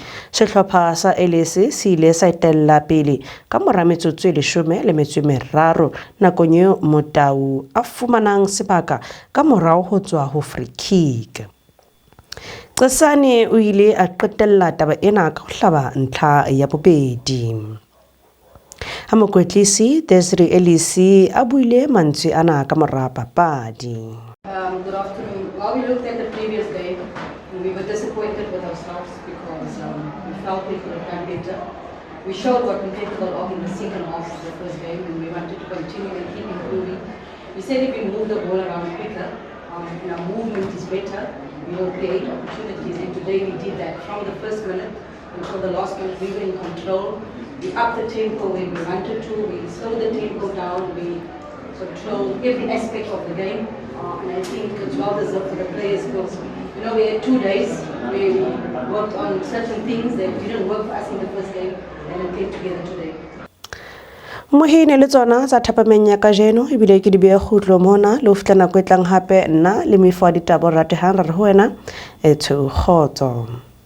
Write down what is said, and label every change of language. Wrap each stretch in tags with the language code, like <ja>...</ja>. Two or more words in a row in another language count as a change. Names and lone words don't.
<st>Sehlopha sa LS se ile sa etella pele ka mora metsotso e 13 nakong eo Motau a fumanang sebaka ka morao ho tswa ho</st> <en>free kick.</en> <st>Qesane o ile a qetella taba ena ka ho hlaba ntlha ya bobedi. Ha mokwetlisi Desiree Elisi a buile mantswe ana ka mora papadi.</st> <en>Good afternoon. While we looked at the previous game, we were disappointed with ourselves because we felt we could have done better. We showed what we're capable of in the second half of the first game, and we wanted to continue and keep improving. We said if we move the ball around quicker, and our movement is better, we will create opportunities, and today we did that. From the first minute until the last minute, we were in control. We upped the tempo when we wanted to, we slowed the tempo down, we controlled every aspect of the game. And I think it's well deserved for the players because, you know, we had 2 days where we worked on certain things that didn't work for us in the first game and it came together today.</en> <st>Mohine le tsona tsa thapameng ya kajeno ebile ke di beya khutlo mona le ho fihla nako e tlang hape nna le mefo ya ditaba ratehang re ho wena etho khotso.</st>